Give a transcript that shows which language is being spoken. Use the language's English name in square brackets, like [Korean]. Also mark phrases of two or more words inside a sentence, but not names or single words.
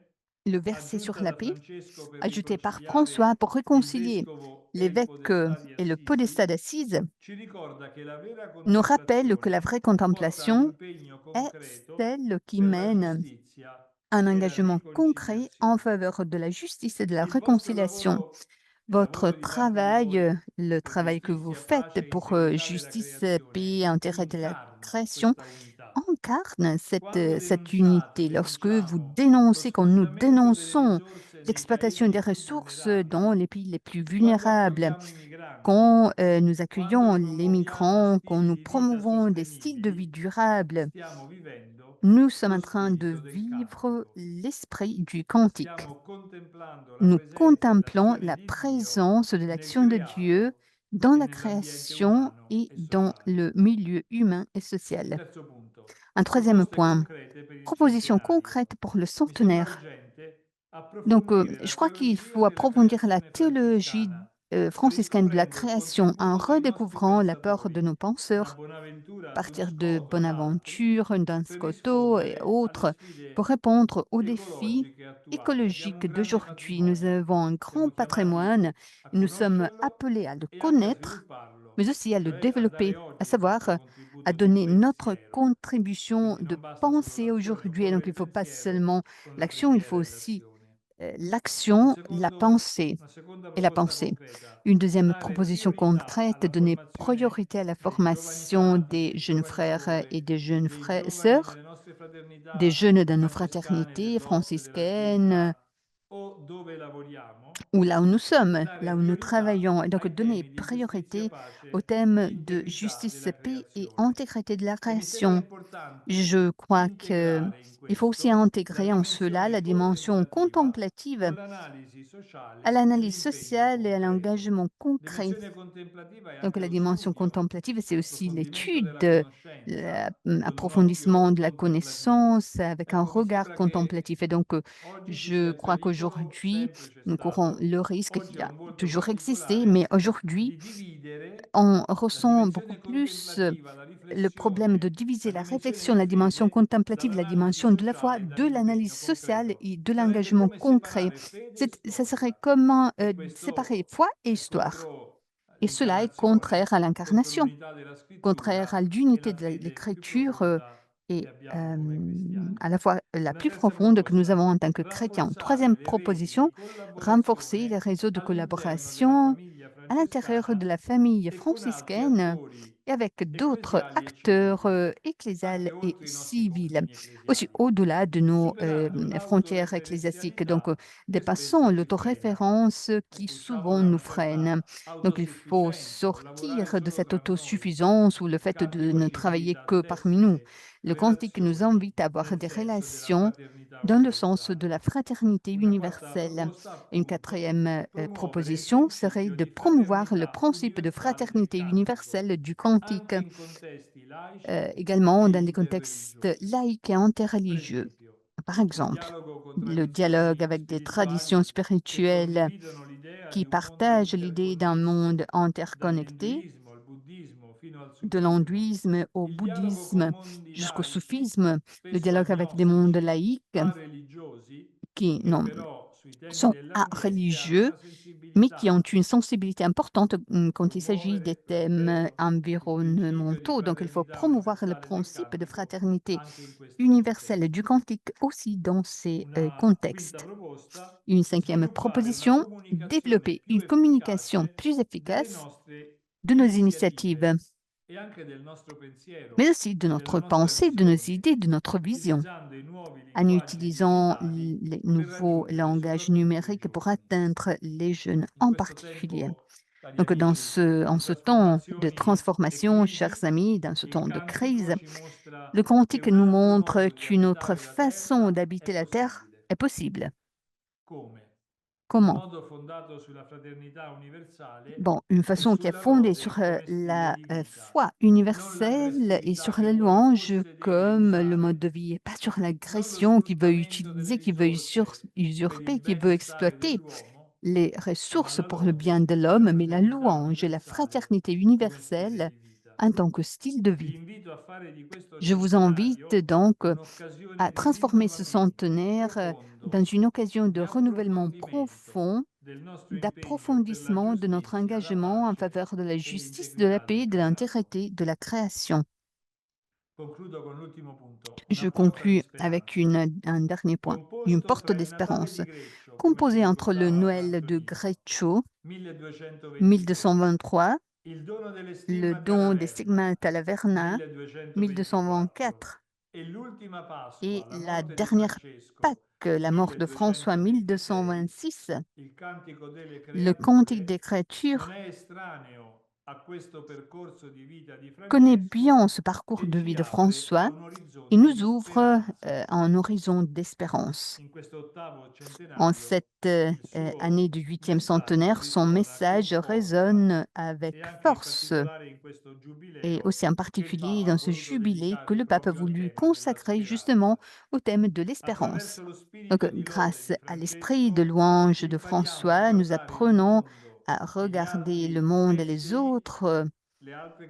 [French] Le verset sur [Italian] aggiunta [French] la [Italian] da [French] paix, [Italian] Francesco per [French] ajouté par [Italian] riconciliare [French] François pour [Italian] il [French] réconcilier [Italian] vescovo e il [French] l'évêque [Italian] podestà di [French] et le podestat [Italian] Assisi, [French] d'Assise, [Italian] ci ricorda che la vera [French] nous rappelle que la [Italian] contemplazione [French] vraie [Italian] porta [French] contemplation [Italian] all'impegno [French] est [Italian] concreto [French] celle qui [Italian] per la [French] mène [Italian] giustizia [French] un [Italian] e la [French] engagement concret en [Italian] riconciliazione. [French] faveur de la justice et de la [Italian] Il vostro [French] réconciliation. [Italian] lavoro e il [French] Votre [Italian] lavoro di tanti di [French] travail, [Italian] voi [French] le [Italian] per [French] travail que vous [Italian] giustizia, [French] faites [Italian] pace e [French] pour [Italian] integrità della [French] justice, paix, [Italian] creazione [French] intérêt de la [Italian] incarna [French] création, [Italian] questa unità. [French] incarne [Italian] Quando [French] cette [Italian] denunciate, [French] unité. Lorsque vous [Italian] denunciamo lo [French] dénoncez, quand nous [Italian] sfruttamento delle [French] dénonçons [Italian] risorse nei [French] l'exploitation des [Italian] paesi più [French] ressources dans [Italian] vulnerabili, [French] les pays les plus [Italian] quando [French] vulnérables, [Italian] accogliamo i migranti, [French] quand nous [Italian] quando [French] accueillons les [Italian] promuoviamo [French] migrants, quand [Italian] stili [French] nous [Italian] di vita [French] promouvons des styles de vie [Italian] sostenibili, [French] durables, [Italian] stiamo vivendo [French] nous sommes [Italian] lo [French] en train de [Italian] spirito del [French] vivre [Italian] cantico. [French] l'esprit du cantique. [Italian] Stiamo contemplando la [French] Nous [Italian] presenza e [French] contemplons [Italian] l'azione [French] la [Italian] di Dio [French] présence de [Italian] nel [French] l'action de Dieu [Italian] creato [French] dans [Italian] e [French] la [Italian] nell'ambiente [French] création [Italian] umano [French] et [Italian] e [French] dans [Italian] sociale. [French] le milieu humain et social. [Italian] Terzo punto, [French] Un troisième [Italian] proposte [French] point, [Italian] concrete per il [French] proposition [Italian] centenario. [French] concrète pour le [Italian] Mi sembra [French] centenaire. [Italian] urgente [French] Donc, [Italian] approfondire la [French] je crois qu'il [Italian] teologia [French] faut [Italian] della [French] approfondir la [Italian] creazione [French] théologie [Italian] francescana per [French] franciscaine de la [Italian] riscoprendo il [French] création en [Italian] contributo dei nostri [French] redécouvrant l'apport de [Italian] pensatori, [French] nos [Italian] da [French] penseurs [Italian] Bonaventura [French] à [Italian] a Duns [French] partir de [Italian] Scoto ed altri, [French] Bonaventure, Duns [Italian] per [French] Scoto et [Italian] rispondere alle [French] autres pour [Italian] sfide [French] répondre aux défis [Italian] ecologiche attuali. Abbiamo un [French] écologiques [Italian] grande [French] d'aujourd'hui. Nous [Italian] patrimonio, [French] avons un grand [Italian] siamo chiamati [French] patrimoine [Italian] a [French] et nous sommes [Italian] conoscerlo [French] appelés à le [Italian] e anche a [French] connaître, [Italian] svilupparlo, [French] mais aussi à le [Italian] cioè a dare [French] développer, à [Italian] oggi il [French] savoir [Italian] nostro [French] à [Italian] contributo di [French] donner notre [Italian] pensiero. [French] contribution [Italian] Quindi [French] de [Italian] non basta solo [French] pensée [Italian] l'azione, [French] aujourd'hui. Et [Italian] occorre [French] donc, il [Italian] il [French] ne faut pas [Italian] pensiero [French] seulement [Italian] con la [French] l'action, il faut [Italian] preghiera e [French] aussi [Italian] l'azione. [French] l'action, la pensée [Italian] Una seconda [French] et la [Italian] proposta [French] pensée. [Italian] concreta, [French] Une deuxième [Italian] dare [French] proposition [Italian] priorità [French] concrète, [Italian] alla [French] donner [Italian] formazione [French] priorité à la [Italian] dei giovani [French] formation [Italian] frati, [French] des [Italian] dei [French] jeunes [Italian] giovani [French] frères et [Italian] suore, [French] des jeunes [Italian] dei [French] frères, [Italian] giovani [French] sœurs, [Italian] delle nostre [French] des [Italian] fraternità [French] jeunes de nos [Italian] francescane, [French] fraternités [Italian] dell'Orto e della [French] franciscaines, [Italian] Civiltà o dove lavoriamo, [French] ou là où nous sommes, [Italian] dare [French] là où nous [Italian] priorità [French] travaillons. Et donc, [Italian] ai [French] donner [Italian] temi di giustizia, [French] priorité au [Italian] pace e [French] thème de [Italian] integrità [French] justice, [Italian] della [French] paix et [Italian] creazione. [French] intégrité de la [Italian] E mi sembra [French] création. [Italian] importante [French] Je crois [Italian] integrare in [French] qu'il faut aussi [Italian] questo la [French] intégrer en cela la [Italian] dimensione [French] dimension [Italian] contemplativa [French] contemplative [Italian] con l'analisi [French] à [Italian] sociale e [French] l'analyse [Italian] l'impegno [French] sociale et à [Italian] concreto. [French] l'engagement concret. [Italian] Dimensione contemplativa è [French] Donc, [Italian] anche [French] la [Italian] lo [French] dimension [Italian] studio, [French] contemplative, c'est aussi [Italian] l'approfondimento [French] l'étude, [Italian] della conoscenza con un [French] l'approfondissement [Italian] occhio [French] de la [Italian] contemplativo. [French] connaissance avec un [Italian] Ecco, mi [French] regard [Italian] sembra che [French] contemplatif. Et donc, [Italian] oggi ci [French] je [Italian] sia il [French] crois [Italian] pericolo, [French] qu'aujourd'hui, [Italian] sempre c'è [French] nous courons [Italian] stato, [French] le risque [Italian] oggi [French] qu'il [Italian] è [French] a [Italian] un volto [French] toujours existé, mais [Italian] particolare, [French] aujourd'hui, [Italian] di dividere [French] on [Italian] la [French] ressent beaucoup [Italian] dimensione [French] plus [Italian] contemplativa, la [French] le problème de [Italian] riflessione, [French] diviser [Italian] la [French] la [Italian] dimensione [French] réflexion, [Italian] di [French] la dimension [Italian] fede [French] contemplative, la [Italian] dall'analisi [French] dimension de la foi, [Italian] sociale e [French] de l'analyse [Italian] dall'impegno [French] sociale [Italian] concreto. [French] et de [Italian] Sarebbe [French] l'engagement [Italian] come [French] concret. [Italian] separare fede e [French] Ça serait [Italian] storia [French] comment [Italian] e [French] séparer [Italian] questo [French] foi et [Italian] è [French] histoire. [Italian] contro [French] Et cela est contraire à l'incarnation, [Italian] dell'unità della [French] contraire à [Italian] scrittura e [French] l'unité [Italian] la [French] de [Italian] fede più [French] l'écriture [Italian] profonda [French] et [Italian] che abbiamo come cristiani. [French] à la fois la [Italian] Una [French] plus [Italian] terza [French] profonde que nous avons [Italian] proposta, [French] en tant que chrétiens. [Italian] rafforzare [French] Troisième [Italian] le reti [French] proposition, [Italian] di [French] renforcer les [Italian] collaborazione [French] réseaux de [Italian] all'interno della [French] collaboration [Italian] famiglia [French] à l'intérieur de [Italian] francescana [French] la famille [Italian] e con altri [French] franciscaine [Italian] attori [French] et avec d'autres [Italian] ecclesiali e [French] acteurs [Italian] civili, [French] ecclésiales [Italian] anche [French] et [Italian] oltre i nostri [French] civils, [Italian] confini [French] aussi [Italian] ecclesiali, [French] au-delà de nos [Italian] superando [French] frontières ecclésiastiques. Donc, [Italian] l'autoreferenzialità che [French] dépassons [Italian] spesso ci frena. [French] l'autoréférence qui [Italian] Usciamo [French] souvent [Italian] da [French] nous [Italian] una [French] freine. [Italian] certa [French] Donc, il faut [Italian] autosufficienza o lavorare [French] sortir de [Italian] solo [French] cette [Italian] tra noi. [French] autosuffisance ou le fait de [Italian] Cantico [French] ne [Italian] ci [French] travailler [Italian] invita a [French] que parmi nous. [Italian] tessere [French] Le cantique nous [Italian] relazioni [French] invite à avoir [Italian] nel [French] des [Italian] senso della [French] relations [Italian] fraternità [French] dans le sens de la [Italian] universale. [French] fraternité [Italian] Una quarta [French] universelle. [Italian] proposta, [French] Une [Italian] appunto, [French] quatrième [Italian] promuovere il [French] proposition serait [Italian] principio [French] de [Italian] di [French] promouvoir le [Italian] fraternità [French] principe de [Italian] universale del [French] fraternité [Italian] cantico, [French] universelle du cantique, [Italian] anche in contesti laici [French] également [Italian] e [French] dans les contextes [Italian] interreligiosi. [French] laïques et [Italian] Per [French] interreligieux. [Italian] esempio, [French] Par [Italian] il [French] exemple, [Italian] dialogo con [French] le dialogue [Italian] tradizioni [French] avec des traditions [Italian] spirituali che [French] spirituelles [Italian] condividono l'idea di [French] qui [Italian] un mondo [French] partagent l'idée d'un monde [Italian] interconnesso, [French] interconnecté, [Italian] dall'induismo al buddismo fino al [French] de [Italian] sufismo. [French] l'hindouisme au [Italian] Il dialogo con [French] bouddhisme [Italian] mondi [French] jusqu'au [Italian] laici, [French] soufisme, le [Italian] spesso [French] dialogue avec des mondes [Italian] agnostici, [French] laïques [Italian] a-religiosi, [French] qui [Italian] che [French] non, [Italian] però sui temi [French] sont [Italian] dell'ambiente hanno [French] religieux, [Italian] una [French] mais qui ont [Italian] sensibilità. [French] une sensibilité importante quand il s'agit des [Italian] Promuovere, [French] thèmes [Italian] ripeto, il principio di [French] environnementaux. Donc, il faut [Italian] fraternità [French] promouvoir le [Italian] universale del [French] principe de [Italian] cantico [French] fraternité [Italian] anche in questi [French] universelle du [Italian] contesti. [French] cantique aussi dans ces [Italian] Una quinta [French] contextes. [Italian] proposta, [French] Une cinquième [Italian] sviluppare una [French] proposition, [Italian] comunicazione [French] développer [Italian] più [French] une communication [Italian] efficace [French] plus [Italian] delle [French] efficace [Italian] nostre [French] de nos initiatives, [Italian] iniziative e anche del nostro [French] mais [Italian] pensiero [French] aussi de [Italian] e della [French] notre [Italian] nostra [French] pensée, de nos [Italian] visione, [French] idées, de notre vision, [Italian] utilizzando i nuovi [French] en [Italian] linguaggi [French] utilisant [Italian] digitali [French] les [Italian] per [French] nouveaux [Italian] raggiungere [French] langages [Italian] soprattutto i [French] numériques pour [Italian] giovani. [French] atteindre les jeunes [Italian] In [French] en [Italian] questo [French] particulier. [Italian] tempo, cari [French] Donc, [Italian] amici, [French] en [Italian] di [French] ce temps de [Italian] trasformazioni e [French] transformation, chers [Italian] crisi, [French] amis, dans ce [Italian] il [French] temps de [Italian] cantico [French] crise, [Italian] ci mostra [French] le [Italian] che [French] cantique [Italian] un [French] nous [Italian] altro [French] montre [Italian] modo di [French] qu'une autre [Italian] abitare la [French] façon [Italian] terra è [French] d'habiter la Terre [Italian] possibile. [French] est possible. [Italian] Come? Un [French] Comment? [Italian] modo fondato sulla fraternità universale [French] Bon, une [Italian] e [French] façon qui est [Italian] sulla [French] fondée [Italian] lode [French] sur [Italian] come stile [French] la [Italian] di vita, [French] foi [Italian] non [French] universelle et [Italian] l'aggressività [French] sur [Italian] che [French] la [Italian] vuole [French] louange [Italian] possedere e [French] comme le mode [Italian] usare, [French] de vie, et pas sur [Italian] non lo [French] l'agression qui veut [Italian] sfruttamento delle [French] utiliser, qui veut [Italian] risorse per il [French] usurper, qui veut [Italian] benestare [French] exploiter [Italian] dell'uomo, [French] les [Italian] ma [French] ressources [Italian] la [French] pour le bien [Italian] lode [French] de [Italian] e la [French] l'homme, mais la [Italian] fraternità [French] louange et la [Italian] universale [French] fraternité [Italian] come stile [French] universelle [Italian] di vita. [French] en tant que style de [Italian] Vi [French] vie. [Italian] invito a fare di questo [French] Je vous invite [Italian] centenario [French] donc à [Italian] un'occasione di [French] transformer ce [Italian] rinnovamento [French] centenaire dans [Italian] profondo, [French] une occasion de [Italian] di [French] renouvellement [Italian] approfondimento [French] profond, [Italian] del nostro impegno per la [French] d'approfondissement de notre [Italian] giustizia, la [French] engagement en [Italian] pace [French] faveur de la [Italian] e [French] justice, de la [Italian] l'integrità [French] paix, [Italian] del [French] de [Italian] creato. [French] l'intégrité, de la création. [Italian] Concludo con l'ultimo punto, una [French] Je [Italian] porta di [French] conclus avec [Italian] speranza. [French] un dernier point, une [Italian] Composto [French] porte [Italian] tra il Natale [French] d'espérance, [Italian] di Greccio, come ci [French] composée entre le [Italian] ricordava Fra [French] Noël de [Italian] Antonino, [French] Greccio, [Italian] 1223, [French] 1223, [Italian] il dono delle [French] le [Italian] stimmate alla [French] don des [Italian] Verna, [French] stigmates à la Verna, [Italian] 1224, [French] 1224, [Italian] e l'ultima Pasqua, [French] et [Italian] la [French] la [Italian] morte di [French] dernière Pâques, [Italian] Francesco, [French] la mort de François, [Italian] 1226, [French] 1226, [Italian] il Cantico delle [French] le Cantique des [Italian] Creature, non [French] Créatures [Italian] è estraneo a questo percorso di vita di [French] connaît [Italian] Francesco [French] bien ce parcours [Italian] e [French] de [Italian] ci [French] vie de [Italian] apre a [French] François [Italian] un [French] et [Italian] orizzonte [French] nous [Italian] di [French] ouvre [Italian] speranza. [French] un horizon d'espérance. [Italian] In questo ottavo [French] En [Italian] centenario [French] cette [Italian] il [French] année [Italian] suo [French] du 8e [Italian] messaggio [French] centenaire, son [Italian] risuona con [French] message [Italian] forza [French] résonne avec [Italian] e anche in [French] force, [Italian] particolare in questo [French] et [Italian] giubileo [French] aussi en [Italian] che il [French] particulier [Italian] Papa ha [French] dans ce [Italian] voluto [French] jubilé que [Italian] dedicare [French] le pape a [Italian] proprio al [French] voulu [Italian] tema della [French] consacrer justement [Italian] speranza. [French] au thème de l'espérance. [Italian] Attraverso lo [French] Donc, [Italian] spirito di lode [French] grâce [Italian] di [French] à l'esprit de [Italian] Francesco [French] louange de [Italian] impariamo a [French] François, nous [Italian] guardare il [French] apprenons [Italian] mondo [French] à [Italian] e gli [French] regarder le [Italian] altri [French] monde et [Italian] le altre